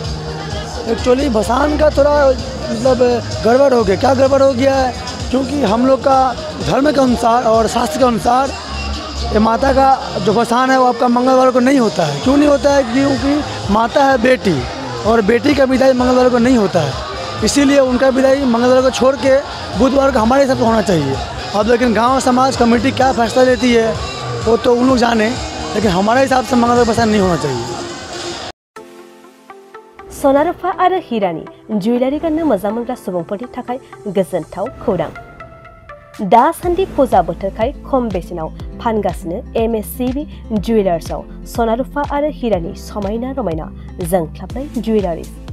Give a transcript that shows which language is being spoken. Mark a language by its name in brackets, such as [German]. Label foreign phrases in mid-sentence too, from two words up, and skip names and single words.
[Hindi] एक्चुअली भसान का थोड़ा मतलब गड़बड़ हो गया क्या गड़बड़ हो गया है क्योंकि हम लोग का धर्म के अनुसार और शास्त्र के अनुसार ये माता का जो भसान है वो आपका मंगलवार को नहीं होता है क्यों नहीं होता है क्योंकि माता है बेटी और बेटी का विदाई मंगलवार को नहीं होता है इसीलिए उनका विदाई मंगलवार को छोड़ के बुधवार को हमारे हिसाब से होना चाहिए अब लेकिन गांव समाज कमेटी क्या फैसला लेती है वो तो उन लोग जाने लेकिन हमारे हिसाब से मंगलवार को भसान नहीं होना चाहिए [Bodo] सना रुफा आरो हिरानि जुवेलारि गाननो मोजां मोनग्रा सुबुंफोरनि थाखाय गोजोनथाव खौरां दासान्दि फुजा बोथोरखाय खम बेसेनाव फानगासिनो MSCB जुवेलार्सआव सना रुफा आरो हिरानि समायना रमायना जोंख्लाबनाय जुवेलारिज।